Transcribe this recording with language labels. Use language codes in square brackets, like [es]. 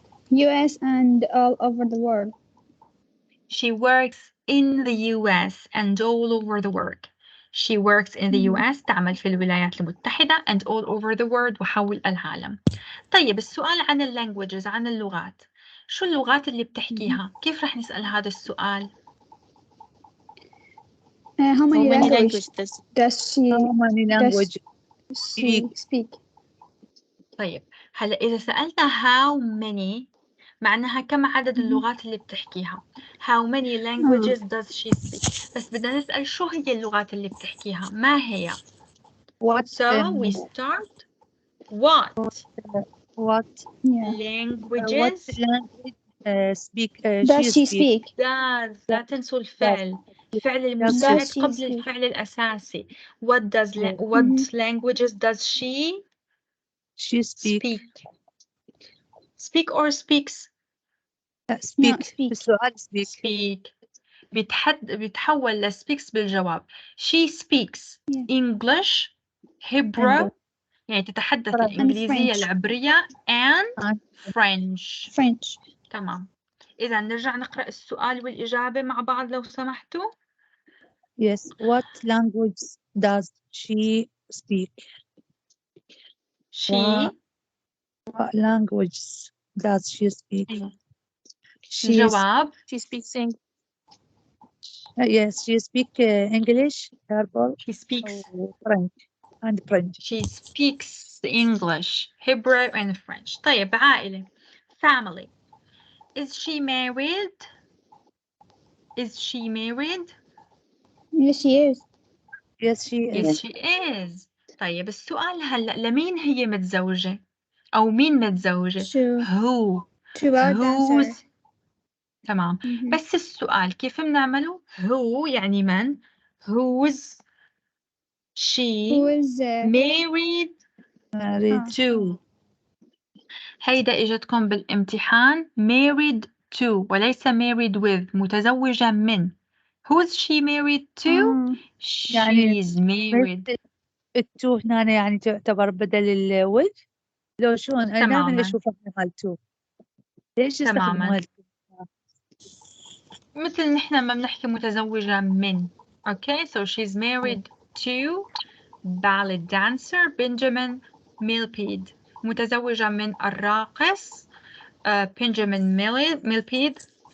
[en] US and all over the world. She works in the US and all over the world. She works in the US [ar] تعمل في الولايات المتحدة [en] and all over the world وحول العالم. [ar] طيب السؤال عن languages عن اللغات. شو اللغات اللي بتحكيها؟ كيف رح نسأل هذا السؤال؟ [en] How many languages does she How many language speak? [ar] طيب هلا إذا سألنا [en] how many [ar] معناها كم عدد اللغات اللي بتحكيها. [en] How many languages does she speak. [ar] بس بدنا نسأل شو هي اللغات اللي بتحكيها ما هي. [en] What? So we start what Yeah. languages What language speak Does she speak? [ar] does لا تنسوا الفعل الفعل المساعد [en] Does she [ar] قبل [en] speak? [ar] الفعل الأساسي. [en] What does what languages does she speak? speak or speaks. No, speak. [ar] السؤال speak. speak بيتحول ل speaks بالجواب. [en] She speaks English, Hebrew [ar] يعني تتحدث الإنجليزية العبرية [en] and French. French. [ar] تمام. إذا نرجع نقرأ السؤال والإجابة مع بعض لو سمحتوا. [en] Yes. What language does she speak? She What language does she speak? She [ar] الجواب [en] She speaks English. yes, she speak English, Hebrew, she speaks French, and French. She speaks English, Hebrew and French. [ar] طيب عائلة. [en] Family. Is she married? Is she married? Yes, she is. Yes, she is. Yes, she is. [ar] طيب السؤال هلأ لمين هي متزوجة؟ أو مين متزوجة؟ Who? [en] Two about answer. Who's؟ تمام. [ar] بس السؤال كيف بنعمله؟ Who يعني من؟ [en] Who's she Who is married Married. to؟ [ar] هيدا إجتكم بالامتحان [en] married to وليس married with. [ar] متزوجة من. [en] Who's she married to? [ar] يعني [en] She's married. [ar] التو هنا يعني تعتبر بدل الوج. لو شلون أنا دائما تماما أشوفها مال تو. ليش يستخدموا تماما هالكلمة؟ مثل نحن ما بنحكي متزوجة من. [en] Okay, so she's married to ballet dancer Benjamin Milpede. [ar] متزوجة من الراقص Benjamin Milpede.